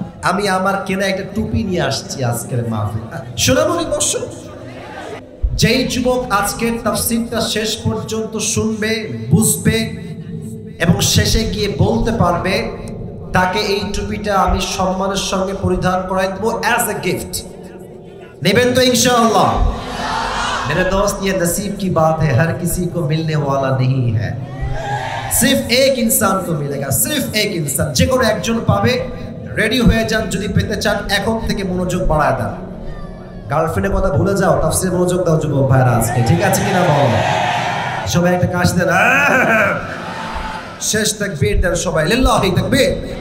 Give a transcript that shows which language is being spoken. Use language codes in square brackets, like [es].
[bn] আমি আমার কেনা একটা টুপি নিয়ে আসছি আজকের মাহফিল। সোনামণি বসো। যেই যুবক আজকের তাফসীরটা শেষ পর্যন্ত শুনবে, বুঝবে এবং শেষে গিয়ে বলতে পারবে তাকে এই টুপিটা আমি সম্মানের সঙ্গে পরিধান করাই দেবো [en] As a gift. [bn] নেবেন তো ইনশাআল্লাহ? [hi] मेरे दोस्त ये नसीब की बात है, हर किसी को मिलने वाला नहीं है, सिर्फ एक इंसान को मिलेगा, सिर्फ एक इंसान। [bn] যে কোনো একজন পাবে। রেডি হয়ে যান যদি পেতে চান, এখন থেকে মনোযোগ বাড়ায় দেন। গার্লফ্রেন্ডের কথা ভুলে যাও, তাফসীরে মনোযোগ দাও যুবক ভাইরা আজকে, ঠিক আছে কিনা বলো? সবাই একটা কাশ দেন, শেষ তাকবীর দেন সবাই, লিল্লাহি তাকবীর।